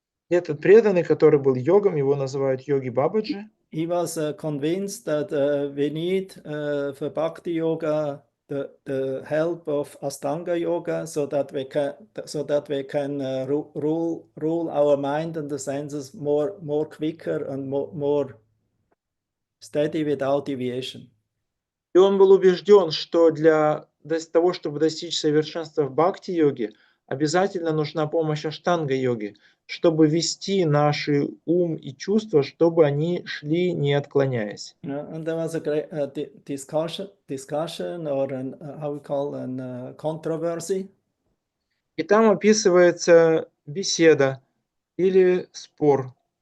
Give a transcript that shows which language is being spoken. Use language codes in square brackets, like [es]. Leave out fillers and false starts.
[ru] Этот преданный, который был йогом, его называют йоги Бабаджи. [en] He was convinced that we need for Bhakti Yoga the help of Astanga Yoga, so that we can rule our mind and the senses more quicker and more steady without deviation. [ru] И он был убежден, что для того, чтобы достичь совершенства в бхакти-йоге, обязательно нужна помощь аштанга-йоги, чтобы вести наши ум и чувства, чтобы они шли, не отклоняясь. [en] And there was a great discussion or how we call an controversy. [ru] И там описывается беседа или спор.